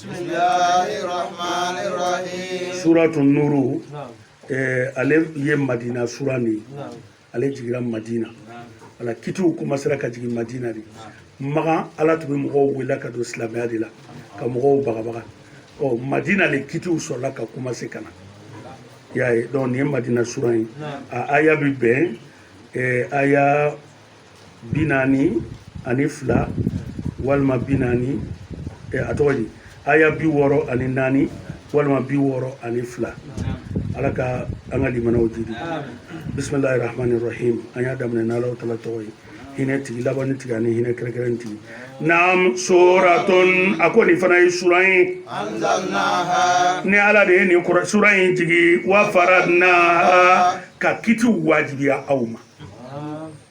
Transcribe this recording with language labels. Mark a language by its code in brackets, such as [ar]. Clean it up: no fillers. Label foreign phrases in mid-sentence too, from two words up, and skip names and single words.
[ar] بسم الله الرحمن الرحيم سورة النور [bm] ale ye madina suran de ale jigira madina ala kitiw commencera ka jigin madina de magan ala tun bɛ mɔgɔw wele ka don silamɛya de la ka mɔgɔw bagabaga madina le kitiw sɔrɔla ka commencer ka na y'a ye donc nin ye Madina sura ye a aya bi bɛn aya 42 walima 40 a tɔgɔ di aya 64 walima 62 ala ka an ka limanaw jidi [ar] بسم الله الرحمن الرحيم [bm] an y'a daminɛ n'Alahu taala tɔgɔ ye hinɛ tigi labanni tigi ani hinɛ kɛrɛkɛrɛn tigi naam suratun a ko nin fana ye sura ye anzalnaha ni ala de ye nin sura in jigi [ar] وفرضناها [bm] ka kiti wajibiya aw ma n